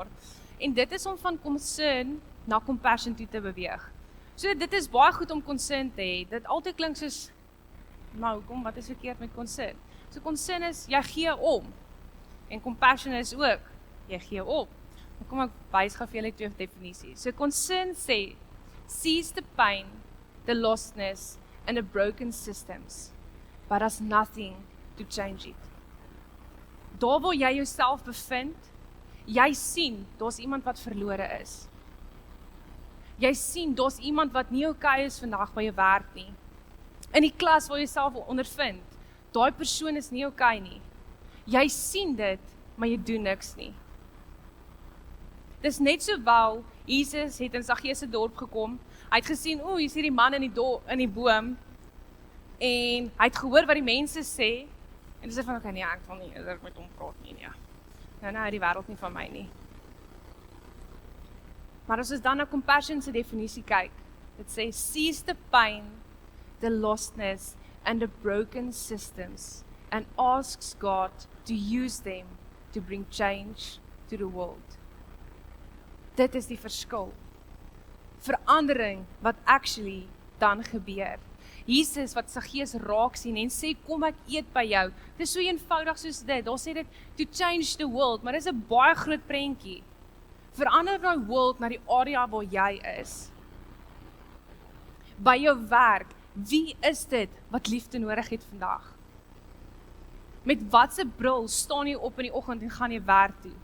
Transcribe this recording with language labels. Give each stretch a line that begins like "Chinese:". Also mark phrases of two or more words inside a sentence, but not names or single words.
Afrikaans: En dit is om van concern na compassion toe te beweeg. So dit is baie goed om concern te hê. Dit altyd klink soos, nou kom, wat is verkeerd met concern? So concern is, jy gee om. En compassion is ook, jy gee op. Dan kom ek wys gou vir julle twee definisies. So concern sê,
English: sees the pain, the lostness, and the broken systems, but has nothing to change it.
Afrikaans: Daar waar jy jouself bevind, jy sien, daar's iemand wat verlore is. Jy sien, daar's iemand wat nie okay is vandag by jou werk nie. In die klas waar jy self ondervind, daai persoon is nie okay nie. Jy sien dit, maar jy doen niks nie. Dis net sowel, Jesus het in Saggeus se dorp gekom, hy het gesien, hier's hierdie man in die boom, en hy het gehoor wat die mense sê, en hy sê van, okay, nee, ek wil nie, ek met hom praat nie, nee. Nou, die wêreld nie van my nie. Maar as ons dan na compassion se definisie kyk, dit sê,
English: sees the pain, the lostness, and the broken systems, and asks God to use them to bring change to the world.
Afrikaans: Dit is die verskil. Verandering wat actually dan gebeur. Jesus wat Saggeus raak sien en sê, kom ek eet by jou. Dit is so eenvoudig soos dit. Daar sê dit,
English: to change the world,
Afrikaans: maar dit is 'n baie groot prentjie. Verander daai world na die area waar jy is. By jou werk, wie is dit wat liefde nodig het vandag? Met watse bril staan jy op in die oggend en gaan jy werk toe?